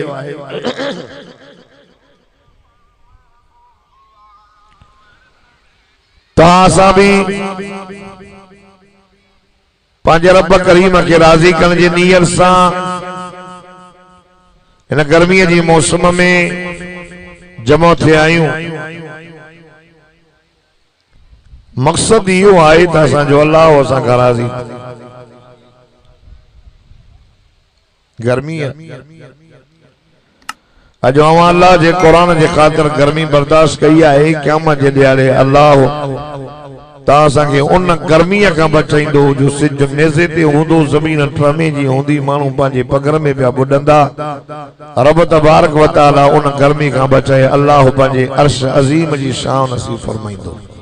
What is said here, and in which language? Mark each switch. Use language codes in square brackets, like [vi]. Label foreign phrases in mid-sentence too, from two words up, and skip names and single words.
[sd] तहां भी पंहिंजे रब करीम के राज़ी करण जी नियत सां इन गर्मीअ जी मौसम में जमा थे आयूं। मकसद इहो आहे त असांजो अल्लाह असां खां राज़ी। गर्मी अज अल्लाह जे कुरान जे खातिर गर्मी बर्दाश्त कई है। क़यामत जे ॾियारे अल्लाह तां के उन गर्मी का बचाईंदो जो सिज नेज़े ते हूंदो, ज़मीन ट्रमे जी हूंदी, मानू पंहिंजे पगर में पिया बुॾंदा। रब तबारक व तआला उन गर्मी का बचाए अल्लाह पंहिंजे अर्श अज़ीम जी शान नसीब फरमाईंदो।